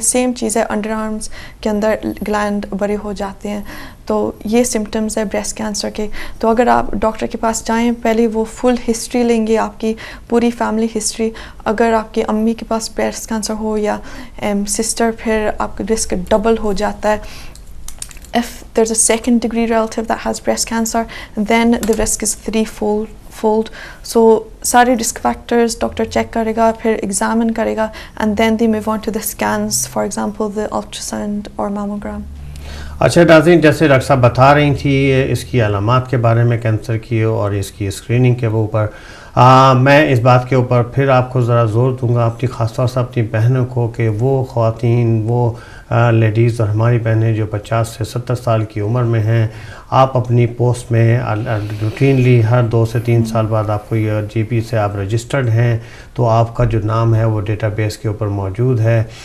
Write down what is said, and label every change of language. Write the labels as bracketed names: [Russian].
[Urdu] Same چیز ہے under arms کے اندر گلینڈ بڑے ہو جاتے ہیں. تو یہ سمٹمز ہے بریسٹ کینسر کے. تو اگر آپ ڈاکٹر کے پاس جائیں پہلے وہ فل ہسٹری لیں گے, آپ کی پوری فیملی ہسٹری. اگر آپ کی امی کے پاس بریسٹ کینسر ہو یا سسٹر پھر آپ کا رسک ڈبل ہو جاتا ہے. [English] If there's a second degree relative that has breast cancer, then the risk is threefold. So [Urdu] سارے رسک فیکٹرز ڈاکٹر چیک کرے گا, پھر ایگزامن کرے گا, [English] and then they move on to the scans, for example the ultrasound or mammogram. [Urdu] اچھا ناظرین, جیسے doctor صاحب بتا رہی تھی اس کی علامات کے بارے میں کینسر کی اور اس کی اسکریننگ کے اوپر, میں اس بات کے اوپر پھر آپ کو ذرا زور دوں گا اپنی خاص طور سے اپنی بہنوں کو کہ وہ خواتین وہ لیڈیز اور ہماری بہنیں جو 50 سے 70 سال کی عمر میں ہیں, آپ اپنی پوسٹ میں روٹینلی ہر 2 سے 3 سال بعد آپ کو یہ جی پی سے آپ رجسٹرڈ ہیں تو آپ کا جو نام ہے وہ ڈیٹا بیس کے اوپر موجود ہے.